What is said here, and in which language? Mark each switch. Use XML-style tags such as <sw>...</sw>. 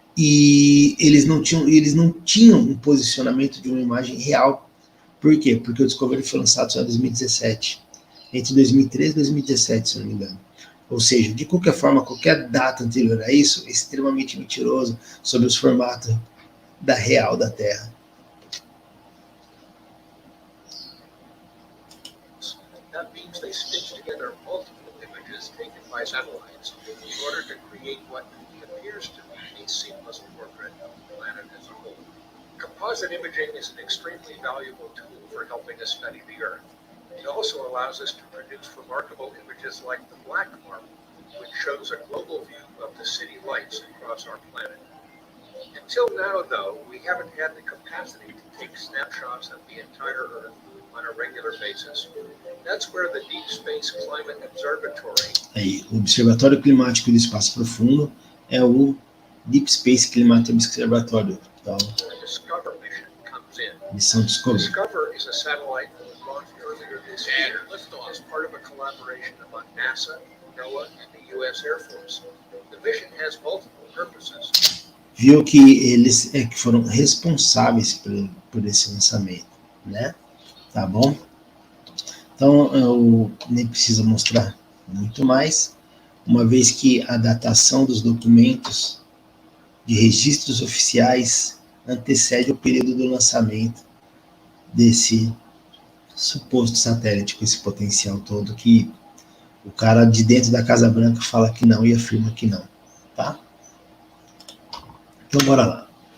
<pt>E eles não tinham um posicionamento de uma imagem real. Por quê? Porque o Discovery foi lançado só em 2017. Entre 2013 e 2017, se não me engano. Ou seja, de qualquer forma, qualquer data anterior a isso é extremamente mentiroso sobre os formatos da real da Terra.</pt> <en>That means they stitch together multiple images taken by satellites in order to create what appears to be a seamless portrait of the planet as a whole. Composite imaging is an extremely valuable tool for helping us study the Earth. It also allows us to produce remarkable images like the Black Marble, which shows a global view of the city lights across our planet. Until now, though, we haven't had the capacity to take snapshots of the entire Earth on a regular basis. That's where the Deep Space Climate Observatory.</en> <pt>Aí, o Observatório Climático do Espaço Profundo é o Deep Space Climate Observatory. Então,</pt> <en>The Discover mission comes in.</en> <pt>missão Discovery.</pt> <en>Discover is a satellite that was launched earlier this year as part of a collaboration among NASA, NOAA, and the U.S. Air Force. The mission has multiple purposes.</en> <pt>Viu que eles que foram responsáveis por esse lançamento, né? Tá bom? Então, eu nem preciso mostrar muito mais, uma vez que a datação dos documentos de registros oficiais antecede o período do lançamento desse suposto satélite com esse potencial todo que o cara de dentro da Casa Branca fala que não e afirma que não, tá? Então, bora lá.</pt>